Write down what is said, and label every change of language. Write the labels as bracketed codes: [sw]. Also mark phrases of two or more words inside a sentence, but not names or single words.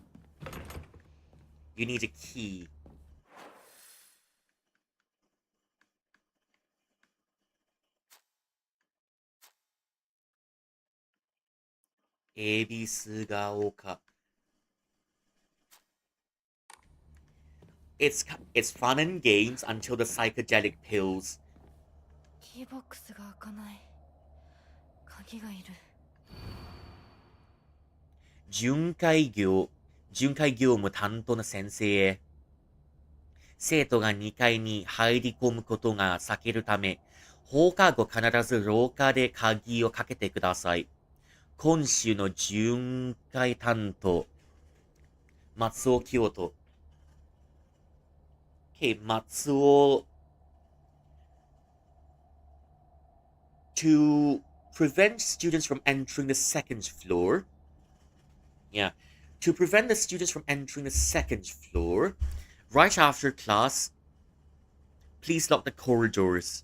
[en] You need a key. Ebisugaoka. It's fun and games until the psychedelic pills. [ja] キーボックスが開かない。鍵がいる。巡回業務担当の先生へ。生徒が2階に入り込むことが避けるため、放課後必ず廊下で鍵をかけてください。今週の巡回担当、松尾清人。 [en] Okay, 松尾 to prevent students from entering the second floor. Yeah. To prevent the students from entering the second floor, right after class, please lock the corridors.